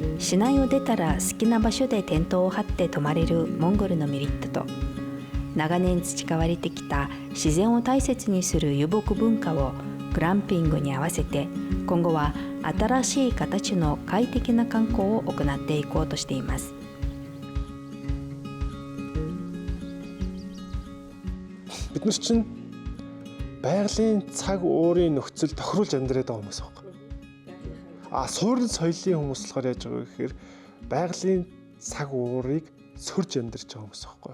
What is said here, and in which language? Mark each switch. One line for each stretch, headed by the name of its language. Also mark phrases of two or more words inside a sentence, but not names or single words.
Japanese: 市内を出たら好きな場所でテントを張って泊まれるモンゴルのメリットと、長年培われてきた自然を大切にする遊牧文化をグランピングに合わせて、今後は新しい形の快適な観光を行っていこうとしています。
Mongolian: Бид нар чинь байгалийн цаг уурын нөхцөл тохируулж амьдраад байгаа хүмүүс байна. Суурин соёлын хүмүүс болохоор яаж байгаа гэхээр байгалийн цаг уурыг сөрж амьдарч байгаа хүмүүс байхгүй.